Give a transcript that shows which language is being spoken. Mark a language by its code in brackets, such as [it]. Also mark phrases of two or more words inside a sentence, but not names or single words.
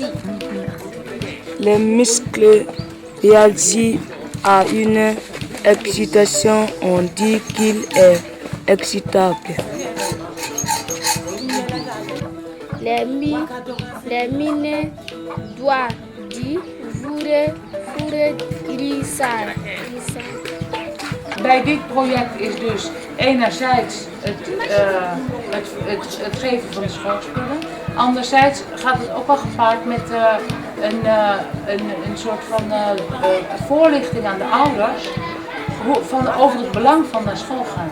[fr] Les muscles réagissent à une excitation, on dit qu'il est excitable. Les mines doivent dire Voeren Irisar. [nl] Bij dit project is dus enerzijds het geven van de schoolspullen. Anderzijds gaat het ook wel gepaard met een soort van voorlichting aan de ouders over het belang van naar school gaan.